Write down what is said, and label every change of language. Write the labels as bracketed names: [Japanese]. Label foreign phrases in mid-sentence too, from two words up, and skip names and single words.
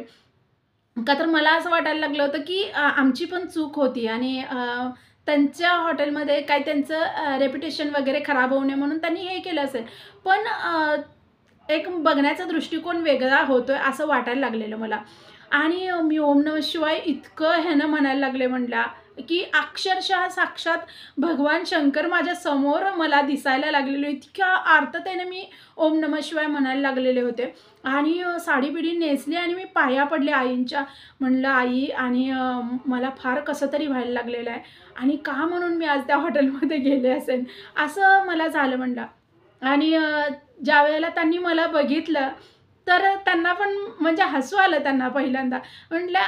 [Marathi] का तर मला असं वाटायला लागलं होतं की आमची पण चूक होती आणि त्यांच्या हॉटेलमध्ये काय त्यांचं रेप्युटेशन वगैरे खराब होऊ नये म्हणून त्यांनी हे केलं असेल. पण एक बघण्याचा दृष्टिकोन वेगळा होतोय असं वाटायला लागलेलं मला आणि मी [Sanskrit] ओम नमः शिवाय [Marathi] इतकं ह्यानं म्हणायला लागले म्हटला की अक्षरशः साक्षात भगवान शंकर माझ्या समोर मला दिसायला लागलेले. इतक्या आर्ततेने मी [Sanskrit] ओम नमः शिवाय [Marathi] म्हणायला लागलेले होते आणि साडी-बिडी नेसली आणि मी पाया पडले आईंच्या. म्हणलं आई आणि मला फार कसं तरी व्हायला लागलेलं आहे आणि का म्हणून मी आज त्या हॉटेलमध्ये गेले असेल असं मला झालं म्हणलं. आणि ज्यावेळेला त्यांनी मला बघितलं तर त्यांना पण म्हणजे हसू आलं त्यांना पहिल्यांदा.